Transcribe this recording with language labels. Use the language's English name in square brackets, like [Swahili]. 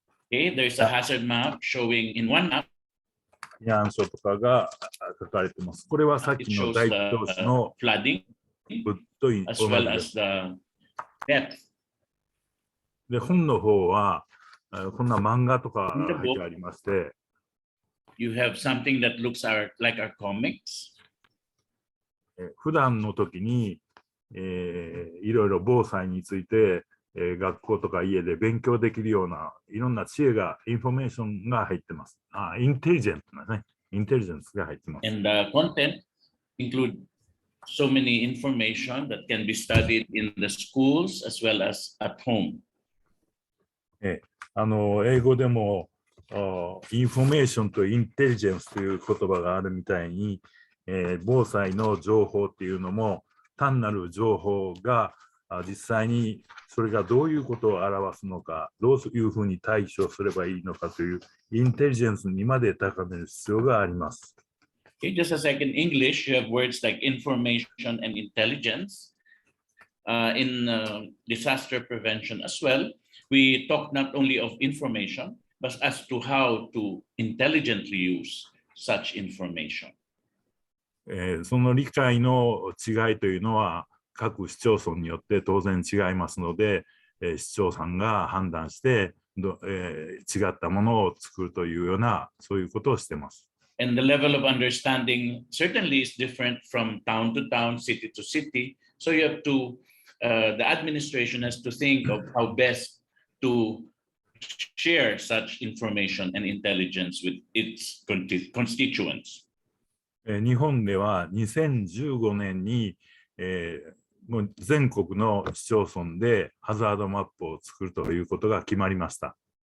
[English] Okay, there's a hazard map showing in one map. [Japanese] 避難所とかが書かれています。これはさっきの大東市の [English] flooding [Japanese] と同じ [English] as well as the depth. [Japanese] で、本の方はこんな漫画とか書いてありまして、 [English] You have something that looks like our comics. [Japanese] 普段の時に、いろいろ防災について学校とか家で勉強できるようないろんな知恵が、インフォメーションが入ってます。インテリジェントなね、インテリジェンスが入ってます。 [English] And the content include so many information that can be studied in the schools as well as at home. [Japanese] 英語でもインフォメーションとインテリジェンスという言葉があるみたいに、防災の情報っていうのも単なる情報が実際にそれがどういうことを表すのか、どういうふうに対処すればいいのかというインテリジェンスにまで高める必要があります。 [English] Okay, just as like in English, you have words like information and intelligence. In disaster prevention as well, we talk not only of information, but as to how to intelligently use such information. [Japanese] その理解の違いというのは各市町村によって当然違いますので、市長さんが判断して違ったものを作るというようなそういうことをしています。 [English] And the level of understanding certainly is different from town to town, city to city. So you have to the administration has to think of how best to share such information and intelligence with its constituents. [Japanese] 日本では2015年に、もう全国の市町村でハザードマップを作るということが決まりました。